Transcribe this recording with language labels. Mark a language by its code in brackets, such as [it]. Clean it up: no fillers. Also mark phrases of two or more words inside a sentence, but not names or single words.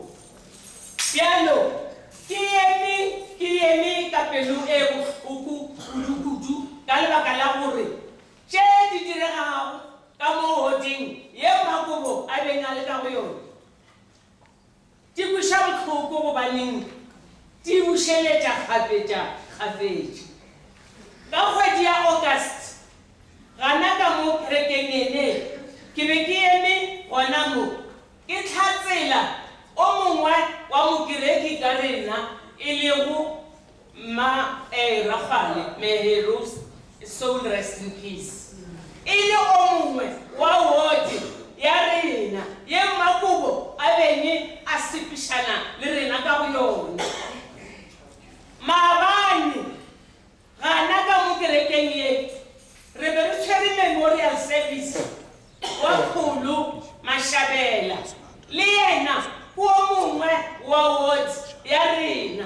[nso] Bjalo ke eme ka pelo e bohloko kudu ka lebaka la gore tše di diregago ka mo hoding ye Makobo a beng a le ka go yone di buša bohloko gobaneng di bušeletša kgafetša. Ka kgwedi ya August gana ka mo kerekeng ene ke be ke eme gona mo ke tlhatsela o mongwe wa mokereki ka rena e lego Rafale, [en] may his soul rest in peace. [nso] E le o mongwe wa wodi ya rena ye Makobo a benge a sepišana le rena ka go yona. Maabane gana ka mo kerekeng ye re be re tshwere [en] memorial service [nso] wa Kgolo Mashabela le yena o mongwe wa ward ya rena.